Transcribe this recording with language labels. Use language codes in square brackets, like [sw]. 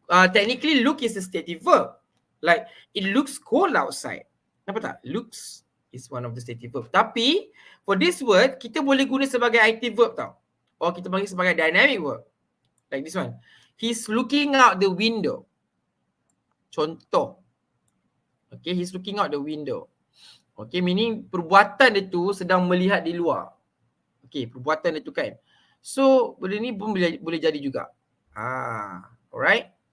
[en] Technically look is a stative verb. Like it looks cold outside. Nampak tak? Looks is one of the stative verb. [ms] Tapi for this word kita boleh guna sebagai active verb tau. Or kita panggil sebagai dynamic verb. [en] Like this one. He's looking out the window. Contoh. Okay, he's looking out the window. [ms] Okay, meaning perbuatan dia tu sedang melihat di luar. Okay, perbuatan dia tu kan. So, benda ni pun boleh jadi juga. Alright.